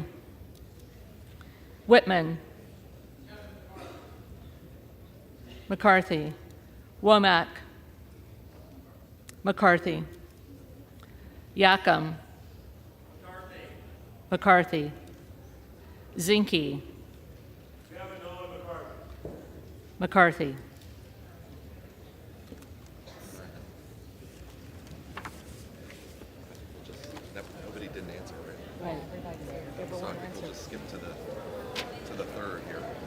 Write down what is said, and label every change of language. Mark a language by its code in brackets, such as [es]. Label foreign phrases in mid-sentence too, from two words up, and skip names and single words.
[en] Whitman. McCarthy. Womack. McCarthy. Yackham. McCarthy, Zinke, McCarthy, Nobody didn't answer, right? So I think we'll just skip to the third here.